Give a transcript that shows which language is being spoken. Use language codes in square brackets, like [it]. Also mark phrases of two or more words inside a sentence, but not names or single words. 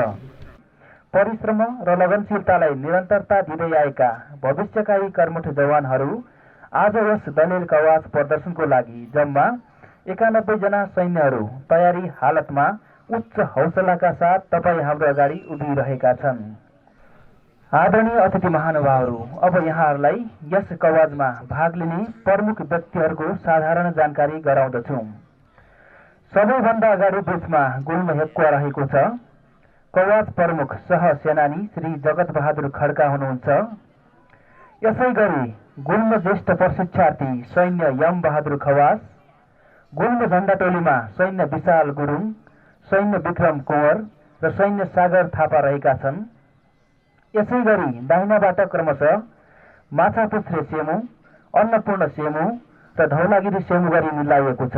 [ne] परिश्रम र लगनशीलतालाई निरन्तरता दिँदै आएका भविष्यका यी कर्मठ जवानहरू आज यस दलेल कवाच प्रदर्शनको लागि जम्मा 91 जना सैन्यहरू तयारी हालतमा उच्च हौसलाका साथ तपाईँ हाम्रो अगाडि उभिरहेका छन्। आदरणीय अतिथि महानुभावहरू, अब यहाँहरूलाई यस कवाजमा भाग लिने प्रमुख व्यक्तिहरूको साधारण जानकारी गराउँदछु। सबैभन्दा अगाडि बीचमा गुल्म हेक्वा रहेको छ। कवाज प्रमुख सह सेनानी श्री जगत बहादुर खड्का हुनुहुन्छ। यसै गरी गुल्म ज्येष्ठ प्रशिक्षार्थी सैन्य यम बहादुर खवास, गुल्म झण्डा टोलीमा सैन्य विशाल गुरुङ, सैन्य विक्रम कुँवर र सैन्य सागर थापा रहेका छन्। यसै गरी दाहिनाबाट क्रमशः माछापुच्छ्रे सेमु, अन्नपूर्ण सेमु र धौलागिरी सेमु गरी मिलाइएको छ।